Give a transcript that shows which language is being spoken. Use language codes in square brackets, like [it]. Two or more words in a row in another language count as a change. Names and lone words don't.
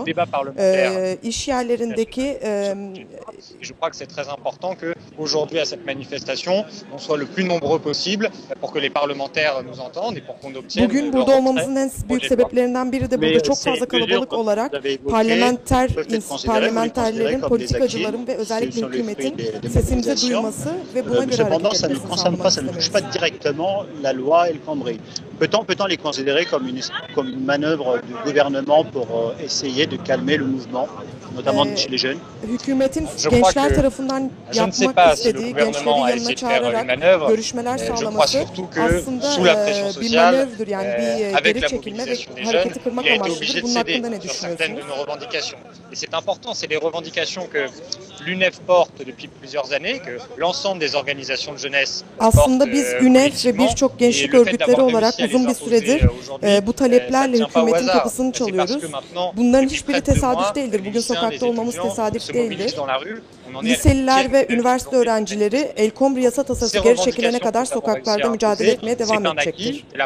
[tr] İş yerlerindeki bugün burada olmamızın en büyük sebeplerinden biri de burada çok fazla kalabalık olarak parlamenterlerin, politikacıların ve özellikle hükümetin sesimizi duyması ve buna göre hareket etmesini sağlamak istememiz. [fr] Peut-on les considérer comme une manœuvre du gouvernement pour essayer de calmer le mouvement, notamment chez les jeunes? [tr] Hükümetin gençler tarafından yapmak istediği, gençleri yanına çağırarak görüşmeler sağlaması aslında bir manevrdür, yani bir geri çekilme ve hareketi kırmak amaçlıdır. Bunun hakkında ne düşünüyorsunuz? [fr] C'est important, c'est les revendications que l'UNEF porte depuis plusieurs années, que l'ensemble des organisations de jeunesse portent. [tr] Aslında biz UNEF ve birçok gençlik örgütleri olarak uzun bir süredir bu taleplerle hükümetin kapısını çalıyoruz. Bunların hiçbiri tesadüf değildir. Bugün sokakta olmamız tesadüf değildir. Liseliler ve üniversite öğrencileri El Khomri yasa tasarısı geri çekilene kadar sokaklarda mücadele etmeye devam edecektir.